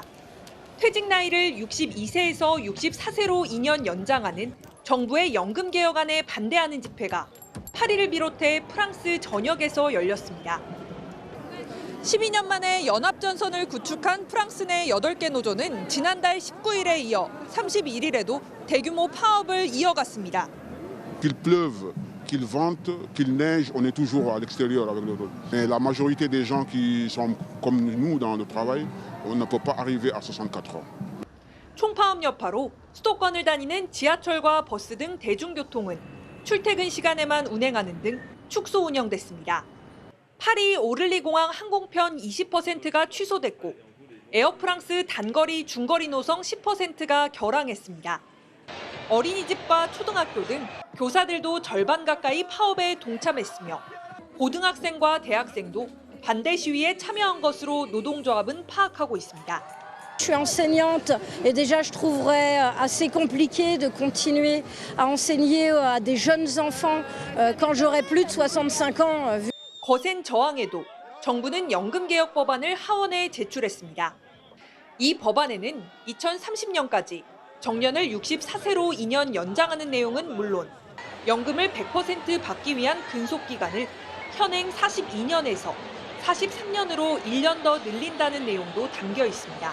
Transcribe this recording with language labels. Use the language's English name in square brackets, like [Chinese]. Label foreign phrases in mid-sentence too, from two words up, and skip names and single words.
[Korean] 퇴직 나이를 62세에서 64세로 2년 연장하는 정부의 연금 개혁안에 반대하는 집회가 파리를 비롯해 프랑스 전역에서 열렸습니다. 12년 만에 연합전선을 구축한 프랑스 내 8개 노조는 지난달 19일에 이어 31일에도 대규모 파업을 이어갔습니다. [French] Qu'il pleuve, qu'il vente, qu'il neige, on est toujours à l'extérieur avec le road. Mais la majorité des gens qui sont comme nous dans le travail, on ne peut pas arriver à 64 ans. [Korean] 총파업 여파로 수도권을 다니는 지하철과 버스 등 대중교통은 출퇴근 시간에만 운행하는 등 축소 운영됐습니다. 파리 오를리 공항 항공편 20%가 취소됐고 에어프랑스 단거리 중거리 노선 10%가 결항했습니다. 어린이집과 초등학교 등 교사들도 절반 가까이 파업에 동참했으며 고등학생과 대학생도 반대 시위에 참여한 것으로 노동조합은 파악하고 있습니다. [French] Je suis enseignante et déjà je trouverais assez compliqué de continuer à enseigner à des jeunes enfants quand j'aurai plus de 65 ans. [Korean] 거센 저항에도 정부는 연금 개혁 법안을 하원에 제출했습니다. 이 법안에는 2030년까지 정년을 64세로 2년 연장하는 내용은 물론 연금을 100% 받기 위한 근속 기간을 현행 42년에서 43년으로 1년 더 늘린다는 내용도 담겨 있습니다.